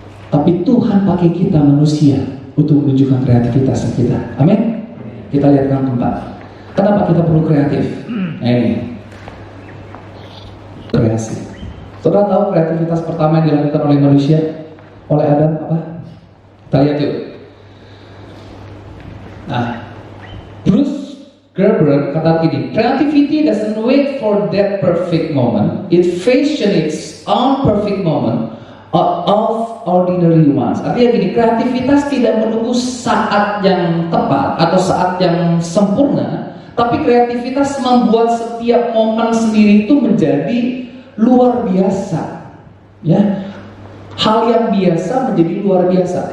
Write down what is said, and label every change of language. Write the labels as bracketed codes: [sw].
[id] Tapi Tuhan pakai kita manusia untuk menunjukkan kreativitas kita. Amin. Kita lihat yang keempat. Kenapa kita perlu kreatif? Nah ini kreasi. Saudara tahu kreativitas pertama yang dilakukan oleh manusia, oleh Adam apa? Kita lihat yuk. Nah, Bruce Gerber kata gini, [en] creativity doesn't wait for that perfect moment, it fashions its own perfect moment of ordinary ones. [id] Artinya gini, kreativitas tidak menunggu saat yang tepat atau saat yang sempurna, tapi kreativitas membuat setiap momen sendiri itu menjadi luar biasa. Ya, hal yang biasa menjadi luar biasa.